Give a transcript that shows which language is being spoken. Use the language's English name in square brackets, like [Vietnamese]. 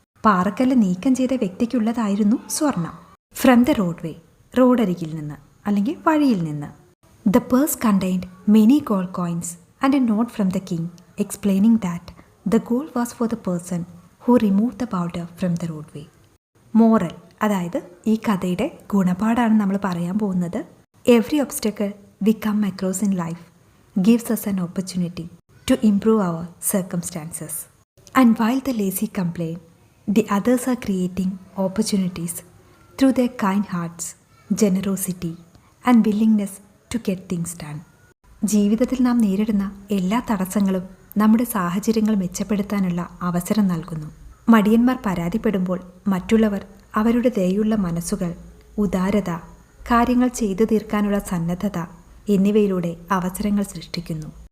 [Malayalam] പാറക്കല്ല് നീക്കം ചെയ്ത വ്യക്തിക്കുള്ളതായിരുന്നു സ്വർണം. [English] from the roadway, [Malayalam] റോഡരികിൽ നിന്ന് അല്ലെങ്കിൽ വഴിയിൽ നിന്ന്. [English] The purse contained many gold coins and a note from the king explaining that the gold was for the person who remove the powder from the roadway. [Malayalam] Moral, അതായത് ഈ കഥയുടെ ഗുണപാഠമാണ് നമ്മൾ പറയാൻ പോകുന്നത്. [English] Every obstacle we come across in life gives us an opportunity to improve our circumstances. And while the lazy complain, the others are creating opportunities through their kind hearts, generosity and willingness to get things done. [Malayalam] ജീവിതത്തിൽ നാം നേരിടുന്ന എല്ലാ തടസ്സങ്ങളും നമ്മുടെ സാഹചര്യങ്ങൾ മെച്ചപ്പെടുത്താനുള്ള അവസരം നൽകുന്നു. മടിയന്മാർ പരാതിപ്പെടുമ്പോൾ മറ്റുള്ളവർ അവരുടെ ദയുള്ള മനസ്സുകൾ, ഉദാരത, കാര്യങ്ങൾ ചെയ്തു തീർക്കാനുള്ള സന്നദ്ധത എന്നിവയിലൂടെ അവസരങ്ങൾ സൃഷ്ടിക്കുന്നു.